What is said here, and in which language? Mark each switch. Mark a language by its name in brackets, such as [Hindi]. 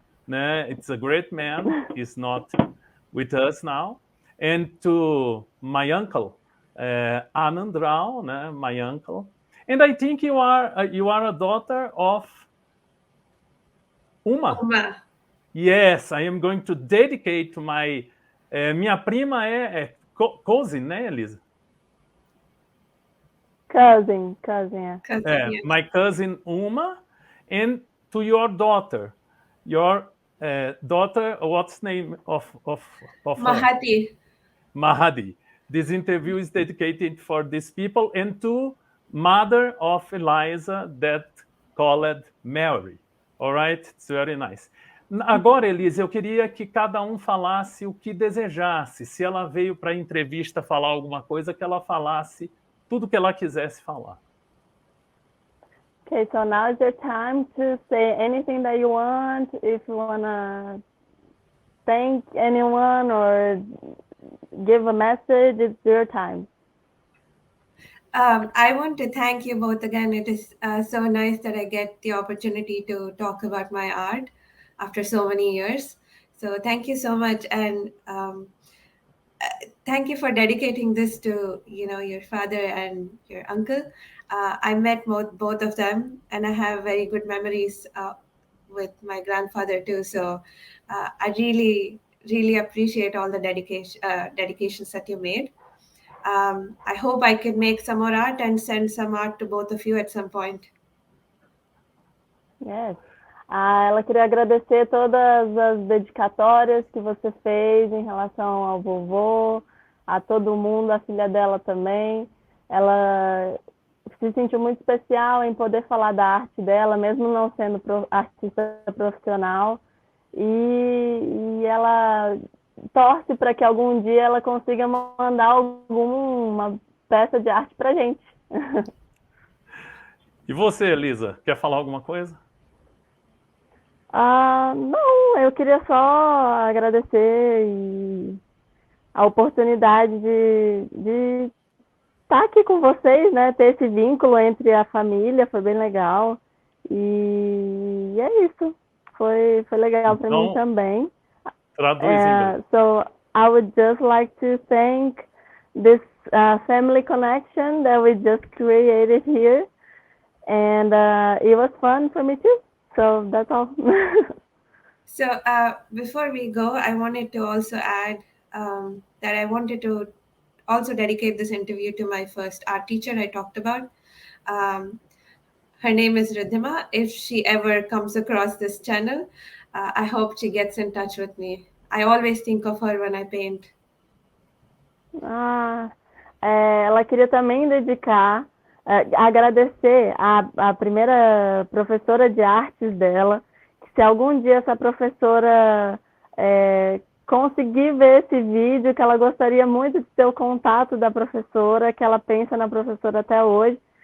[English] It's a great man. He's not with us now. And to my uncle, Anand Rao, my uncle. And I think you are a daughter of Uma. Uma. Yes, I am going to dedicate to my... [Portuguese] minha prima é cousin, né, Elisa? [English] Cousin, yeah. My cousin Uma, and to your daughter. Your daughter, what's the name of Mahati. Her? Mahadi. This interview is dedicated for these people and to mother of Eliza that called Mary. All right? It's very nice. [Portuguese] Agora, Elisa, eu queria que cada um falasse o que desejasse. Se ela veio para a entrevista falar alguma coisa, que ela falasse tudo que ela quisesse falar. [English] Okay, so now is your time to say anything that you want. If you want to thank anyone or give a message, it's your time. I want to thank you both again. It is so nice that I get the opportunity to talk about my art after so many years. So thank you so much. And thank you for dedicating this to, your father and your uncle. I met both of them, and I have very good memories with my grandfather too. So I really, really appreciate all the dedications that you made. I hope I can make some more art and send some art to both of you at some point. Yes. [Portuguese] Ela queria agradecer todas as dedicatórias que você fez em relação ao vovô, a todo mundo, a filha dela também. Ela se sentiu muito especial em poder falar da arte dela, mesmo não sendo artista profissional. E ela torce para que algum dia ela consiga mandar alguma peça de arte para a gente. E você, Elisa, quer falar alguma coisa? Não, eu queria só agradecer a oportunidade de estar estar aqui com vocês, né? Ter esse vínculo entre a família, foi bem legal. E é isso. Foi legal para mim também. Traduz em inglês. [English] So I would just like to thank this family connection that we just created here. And it was fun for me too. So that's all. So before we go, I wanted to also add that I wanted to also dedicate this interview to my first art teacher I talked about. Her name is Ridhima. If she ever comes across this channel, I hope she gets in touch with me. I always think of her when I paint. [Portuguese] Ela queria também dedicar, agradecer a primeira professora de artes dela, que se algum dia essa professora conseguir ver esse vídeo, que ela gostaria muito de ter o contato da professora, que ela pensa na professora até hoje.